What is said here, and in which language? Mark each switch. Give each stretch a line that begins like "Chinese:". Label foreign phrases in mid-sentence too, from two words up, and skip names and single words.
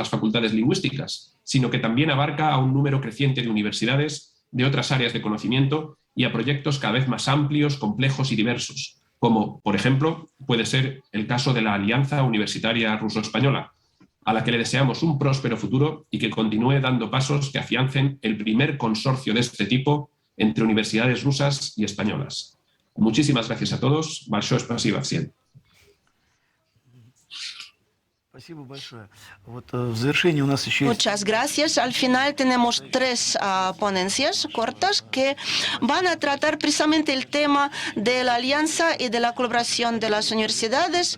Spanish: las facultades lingüísticas, sino que también abarca a un número creciente de universidades de otras áreas de conocimiento y a proyectos cada vez más amplios, complejos y diversos, como, por ejemplo, puede ser el caso de la Alianza Universitaria Ruso-Española, a la que le deseamos un próspero futuro y que continúe dando pasos que afiancen el primer consorcio de este tipo entre universidades rusas y españolas. Muchísimas gracias a todos.
Russian: Большое спасибо всем.
Spanish: Muchas gracias. Al final tenemos tres ponencias cortas que van a tratar precisamente el tema de la alianza y de la colaboración de las universidades.